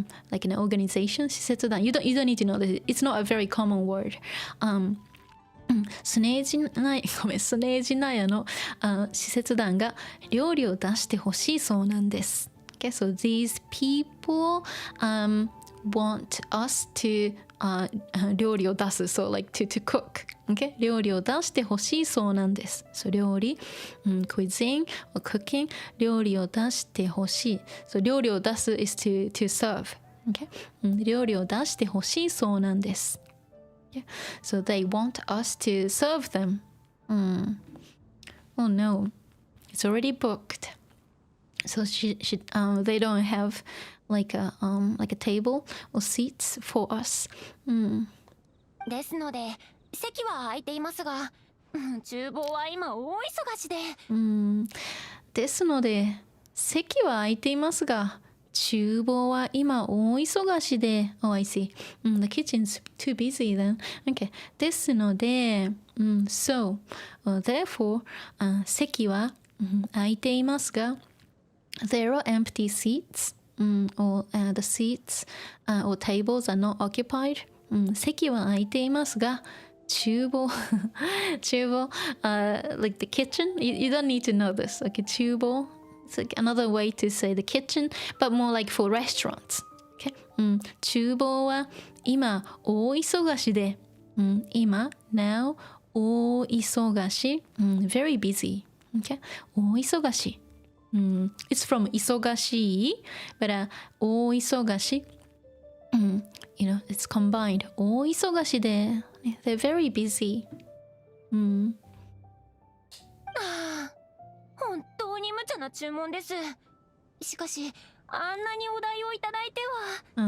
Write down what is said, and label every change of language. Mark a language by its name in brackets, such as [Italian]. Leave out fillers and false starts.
[English] like an organization 使節団 you don't need to know that it's not a very common word [Japanese] スネージナヤの使節団が料理を出してほしいそうなんです [English] Okay, so these people want us to [Japanese] 料理を出す [English] so like to cook okay? [Japanese] 料理を出してほしいそうなんです so 料理、 [English] cuisine or cooking [Japanese] 料理を出してほしい so 料理を出す [English] is to serve okay? [Japanese] 料理を出してほしいそうなんです yeah? [English] so they want us to serve them oh no it's already booked so they don't have like a table or seats for us [Japanese] ですので席は空いていますが厨房は今大忙しでですので席は空いていますが厨房は今大忙しで、 [English] Oh, I see. The kitchen's too busy then. Okay. ですので、So, therefore, [Japanese] 席は、空いていますが、 [English] There are empty seats, or the seats or tables are not occupied. [Japanese] 席は空いていますが、厨房、厨房、 [English] like the kitchen, you don't need to know this. Okay, 厨房. It's like another way to say the kitchen, but more like for restaurants. Okay? [Japanese] 厨房は今大忙しで、今 now 大忙し、 [English] very busy. [Japanese] Okay? 大忙し。 [English] It's from 忙しい, but 大忙し。 You know, it's combined. [Japanese] 大忙しで、 [English] they're very busy. [Japanese] 本当に無茶な注文です。しかし、あんなにお題をいただいては。